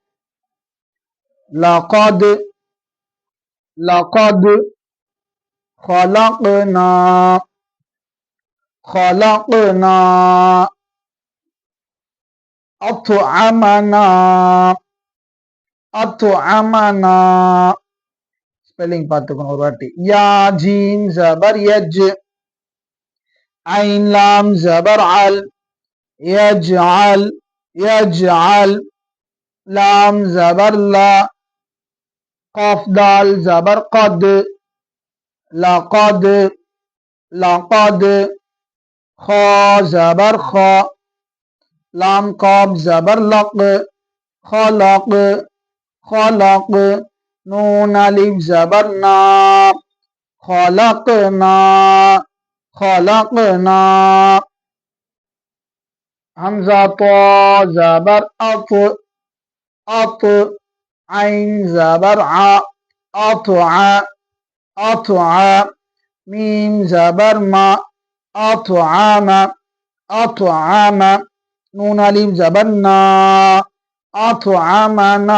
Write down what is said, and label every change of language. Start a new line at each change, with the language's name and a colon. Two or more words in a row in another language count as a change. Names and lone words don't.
Arabic: لقد، لقد، خلقنا، خلقنا، أطعمنا، أطعمنا.
Tamil: ஸ்பெல்லிங் பார்த்துக்கணும் ஒரு வாட்டி.
Arabic: يا جيم زبر يج، عين لام زبر عل, يجعل، يجعل، لام زبر لا، قاف دال زبر قد، لقد، لقد، خا زبر خا، لام قاب زبر لق، خلق، خلق، نون الف زبر نا، خلقنا، خلقنا. همزة طا زبر أط، أط عين زبر عا أطعا أطعا ميم زبر ما أطعم أطعم نون ألف زبر نا أطعمنا.